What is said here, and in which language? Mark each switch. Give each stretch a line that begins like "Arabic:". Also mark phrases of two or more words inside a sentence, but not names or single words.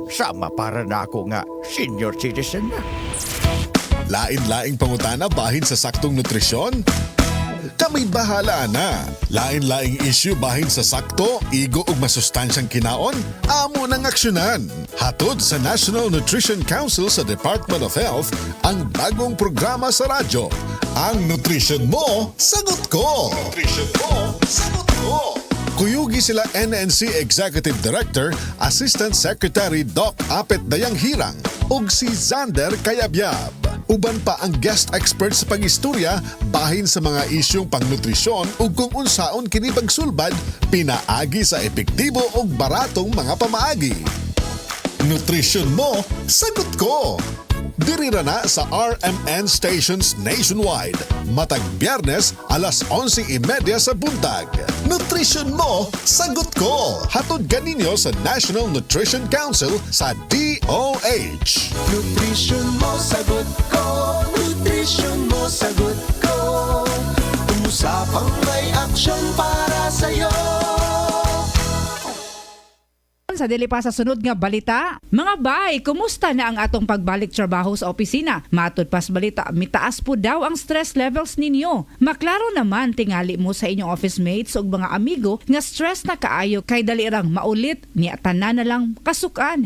Cebuano: Sama para nako nga senior citizen na. Lain-laing pangutana bahin sa saktong nutrisyon? Kami bahala na. Lain-laing issue bahin sa sakto, igo ug masustansyang kinaon? Amo nang aksyonan. Hatod sa National Nutrition Council sa Department of Health ang bagong programa sa radyo. Ang Nutrition Mo, Sagot Ko! Nutrition Mo, Sagot Ko! Kuyugi sila NNC Executive Director, Assistant Secretary Doc Apet Dayang Hirang ug si Zander Kayabyab. Uban pa ang guest expert sa pag-istorya bahin sa mga isyong pangnutrisyon ug kung unsaon kini pagsulbad pinaagi sa epektibo ug baratong mga pamaagi. Nutrition Mo, Sagot Ko! Diri ra na sa RMN
English: stations nationwide.
Cebuano: Matag Biyernes, alas 11:30 sa buntag. Nutrition Mo, Sagot Ko! Hatod ganinyo sa National Nutrition Council sa DOH. Nutrition mo, sagot ko. Nutrition mo, sagot ko.
Filipino: Umusapang may aksyon para sa'yo.
Cebuano: Sa dili pa sa sunod nga balita, mga bay, kumusta na ang atong pagbalik trabaho sa opisina? Matod pas balita, mitaas po daw ang
English: stress levels
Cebuano: ninyo. Maklaro naman tingali mo sa inyong
English: office mates
Cebuano: ug mga amigo nga stress na kaayo kay dali rang maulit niya tanan na lang kasukan.